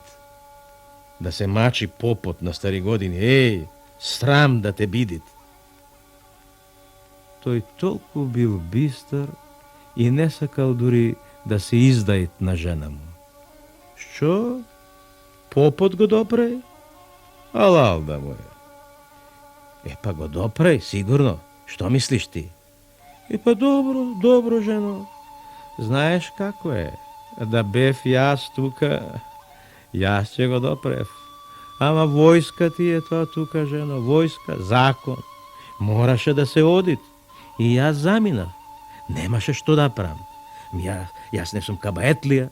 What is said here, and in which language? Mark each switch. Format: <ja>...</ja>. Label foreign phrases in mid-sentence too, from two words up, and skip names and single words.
<mk>Да се мачи попот на стари години, срам да те бидит. Тој толку бил бистар и не сакал дури да се издајт на жена му. Што? Попот го допрај? Алал да му е. Е па го допреј, сигурно. Што мислиш ти? Е па добро, добро, жено. Знаеш како е? Да бев јас тука, јас ќе го допрев. Ама војска ти е тоа тука, жено, војска, закон. Мораше да се одит. И јас замина. Немаше што да правам. Јас не сум кабаетлија.</mk>